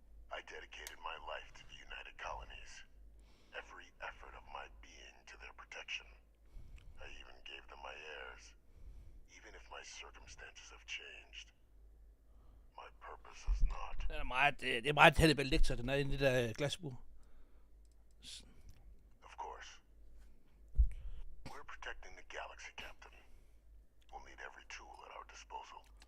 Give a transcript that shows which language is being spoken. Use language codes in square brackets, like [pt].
[en] I dedicated my life to the United Colonies. Every effort of my being to their protection. I even gave them my heirs. Even if my circumstances have changed. My purpose is not. [da] Det er meget Hannibal Lecter, den er inde i det der glasbur. [en] Of course. We're protecting the galaxy, Captain. We'll need every tool at our disposal.